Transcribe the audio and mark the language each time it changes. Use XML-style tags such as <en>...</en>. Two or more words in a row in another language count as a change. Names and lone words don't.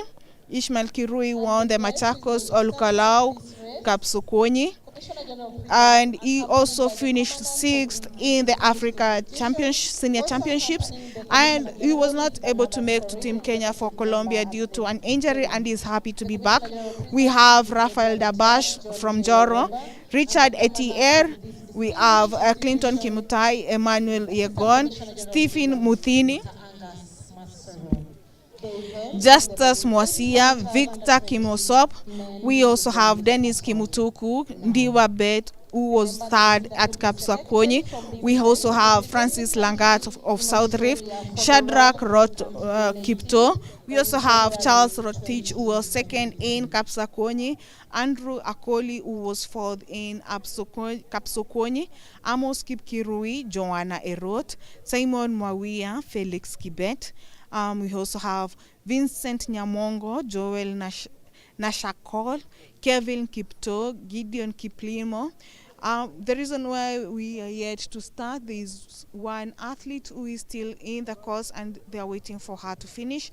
<en>Ishmael Kirui won the Machakos Olukalau Kapsukwonyi, and he also finished 6th in the Africa Senior Championships, and he was not able to make to Team Kenya for Colombia due to an injury, and is happy to be back. We have Rafael Dabash from Joro, Richard Etier, we have Clinton Kimutai, Emmanuel Yegon, Stephen Muthini, Justus Mwasia, Victor Kimosop. We also have Dennis Kimutuku, Ndiwa Bet, who was 3rd at Kapsukwonyi. We also have Francis Langat of South Rift, Shadrach Kipto. We also have Charles Rotich, who was 2nd in Kapsukwonyi, Andrew Akoli, who was 4th in Kapsukwonyi, Amos Kipkirui, Joanna Erot, Simon Mwawia, Felix Kibet. We also have Vincent Nyamongo, Joel Nashakol, Kevin Kipto, Gideon Kiplimo. The reason why we are yet to start, there is one athlete who is still in the course and they are waiting for her to finish.</en>